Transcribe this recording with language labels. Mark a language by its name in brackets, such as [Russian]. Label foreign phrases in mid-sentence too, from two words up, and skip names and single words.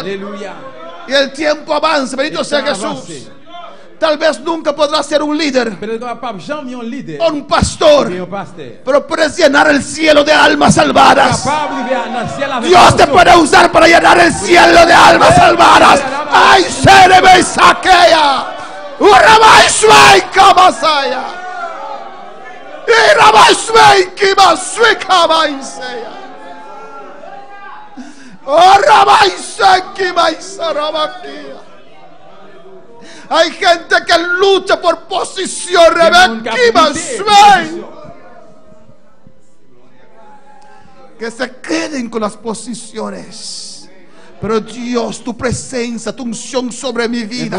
[Spanish] Y el tiempo avanza. Bendito sea Jesús. Tal vez nunca podrás ser un líder o un pastor, pero puedes llenar el cielo de almas salvadas. Dios te puede usar para llenar el cielo de almas salvadas. Ay, sereme saquea. Urabashwai kamasaya. Irabashwai kimaswikamaisaya. Orabaisai kimaisarabakia. Hay gente que lucha por posición. que se queden con las posiciones. Pero Dios, tu presencia, tu unción sobre mi vida.